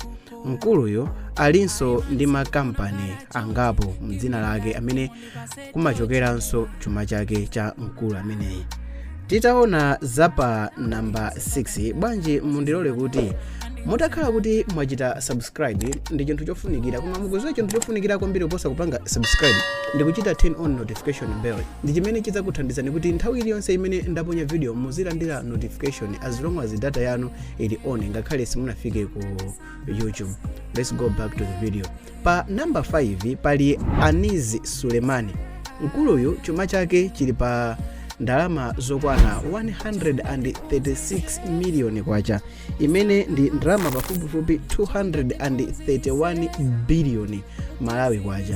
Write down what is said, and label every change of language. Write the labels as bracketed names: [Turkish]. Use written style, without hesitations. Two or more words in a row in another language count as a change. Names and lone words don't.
[Nyanja] Mkuluyo alinso ndi makampani angapo mdzina lake amene kumachokeranso chuma chake cha mkulu ameneyi. Titaona zapa namba 6, bwanji mundilole kuti mutakhala kuti mwachita subscribe ndi chinthu chofunikira, koma mukuziwa chinthu chofunikira kwambiri kuposa kupanga subscribe ndi kuchita [English] turn on notification bell. [Nyanja] Ndi chimene chidzakuthandizani kuti nthawi iliyonse imene ndaponya video muzilandira [English] notification as long as data [Nyanja] yanu ili on, ngakhale simunafike ku YouTube. [English] Let's go back to the video. [Nyanja] Pa number 5 pali Anizi Sulemani. Mkuluyu chuma chake chili pa ndalama zokwana 136 million kwacha, imene ndi ndalama pafupifupi 231 billion Malawi kwacha.